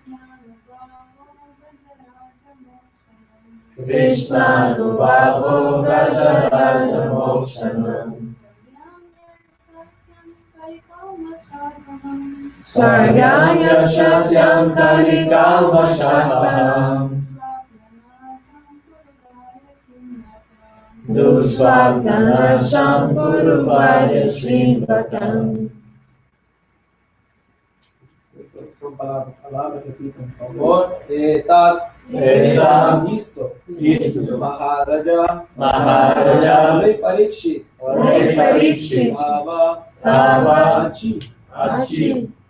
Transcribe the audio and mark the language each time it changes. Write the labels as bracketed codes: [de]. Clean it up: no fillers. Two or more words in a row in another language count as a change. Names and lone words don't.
[sa] कृष्णा नुभवो गजराज मोक्षणं स्वर्ग्य यशस्यं कलिकल्म षापहं दुःस्वप्ननाशं कुरुवर्य शृण्वतां. [pt] Palavra a palavra, repitam, por favor. Etat, isto, Maharaja, Rei Parikshit, Tava, Ati,